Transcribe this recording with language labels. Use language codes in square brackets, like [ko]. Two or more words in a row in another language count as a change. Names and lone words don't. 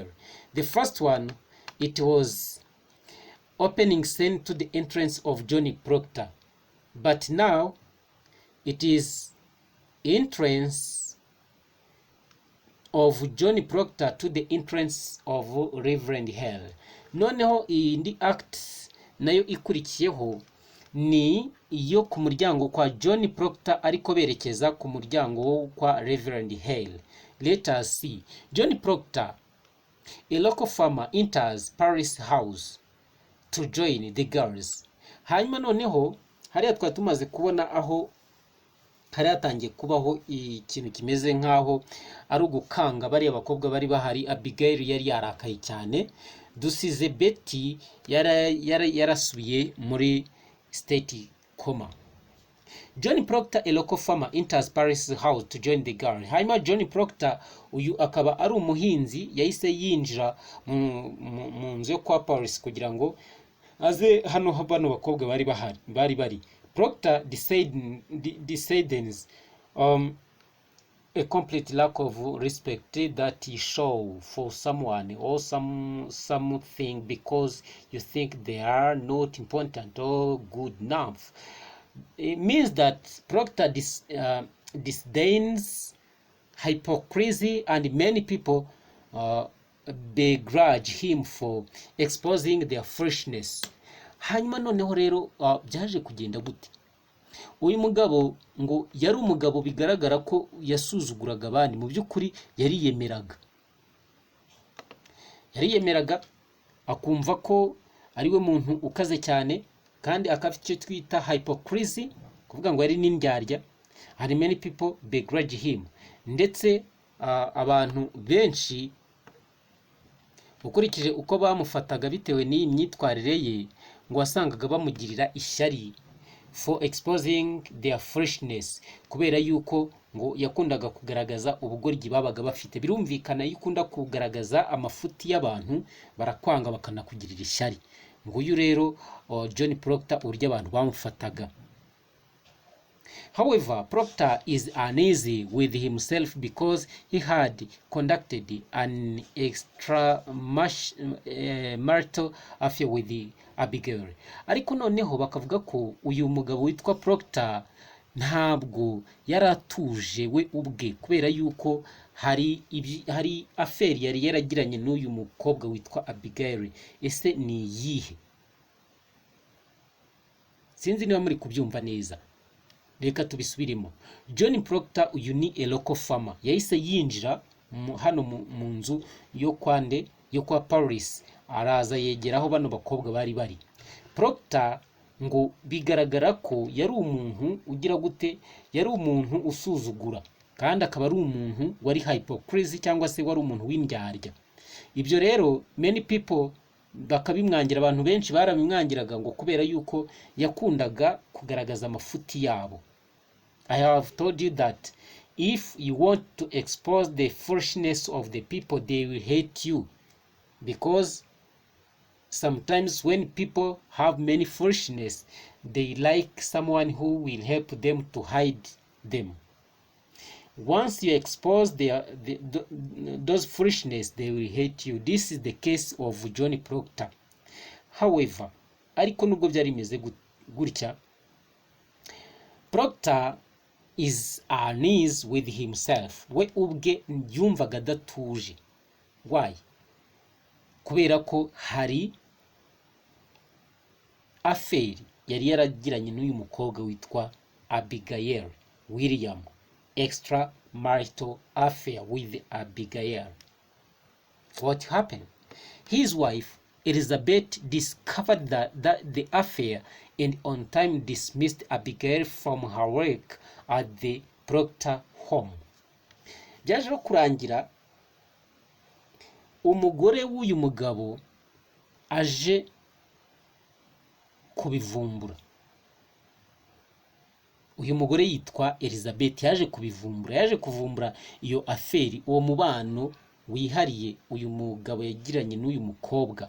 [en] The first one, it was opening scene to the entrance of John Proctor, but now it is entrance of John Proctor to the entrance of Reverend Hale. [rw] Noneho indi act nayo ikurikiyeho ni iyo ku muryango kwa John Proctor ariko berekeza ku muryango kwa Reverend Hale. [en] Let us see. John Proctor, a local farmer, enters Paris' house to join the girls. [rw] Hanyuma noneho hariya twari tumaze kubona aho hari hatangiye kubaho ikintu kimeze nkaho ari ugukanga bari abakobwa bari bahari. Abigail yari yarakaye cyane, dusize Betty yarasubiye muri [en] state coma. John Proctor, a local farmer, enters Paris' house to join the girl. [rw] Hanyuma John Proctor uyu akaba ari umuhinzi, yahise yinjira mu nzu yo kwa Paris kugira ngo aze hano bano bakobwa bari bahari bari [en] Proctor disdains a complete lack of respect that you show for someone or something because you think they are not important or good enough. It means that Proctor disdains hypocrisy, and many people begrudge him for exposing their freshness. [rw] Hanyuma noneho rero byaje kugenda gute? Uyu mugabo ngo yari umugabo bigaragara ko yasuzuguraga abandi, mu by'ukuri yariyemeraga akumva ko ari we muntu ukaze cyane, kandi akafite icyo twita hypocrisy, kuvuga ngo yari n'indyarya. [en] And many people begrudge him. [rw] Ndetse abantu benshi ukurikije uko bamufataga bitewe n'iyi myitwarire ye, ngo wasangaga bamugirira ishyari [en] for exposing their freshness, [rw] kubera yuko ngo yakundaga kugaragaza ubugoryi babaga bafite. Birumvikana iyo ukunda kugaragaza amafuti y'abantu barakwanga bakanakugirira ishyari. Nguyu rero John Proctor urya abantu bamufataga. [en] However, Proctor is uneasy with himself because he had conducted an extramarital affair with Abigail. [rw] Ariko noneho bakavuga ko uyu mugabo witwa Proctor ntabwo yaratuje we ubwe, kubera yuko hari affair yari yaragiranye n'uyu mukobwa witwa Abigail. Ese ni iyihe? Sinzi niba muri kubyumva neza. Reka tubisubirimo. John Proctor uyu ni [en] a local farmer. [rw] Yahise yinjira hano mu nzu yo kwa Paris, araza yegeraho bano bakobwa bari. Proctor ngo bigaragara ko yari umuntu ugira gute, yari umuntu usuzugura, kandi akaba ari umuntu wari hypocrisy cyangwa se wari umuntu w'indyarya. Ibyo rero [en] many people [rw] bakabimwangira, abantu benshi barabimwangiraga ngo kubera yuko yakundaga kugaragaza amafuti yabo. [en] I have told you that if you want to expose the foolishness of the people, they will hate you, because sometimes when people have many foolishness, they like someone who will help them to hide them. Once you expose those foolishness, they will hate you. This is the case of John Proctor. However, [rw] ariko nubwo byari bimeze gutya, [en] Proctor is uneasy with himself. [rw] We ubwe yumvaga adatuje. Why? Kubera ko hari affair yari yaragiranye n'uyu mukobwa witwa Abigail William. [en] Extramarital affair with Abigail. What happened? His wife Elizabeth discovered the affair and on time dismissed Abigail from her work at the Proctor home. [rw] Byaje kurangira umugore w'uyu mugabo aje kubivumbura. Uyu mugore yitwa Elizabeth yaje kuvumbura iyo affair, uwo mubano wihariye uyu mugabo yagiranye n'uyu mukobwa.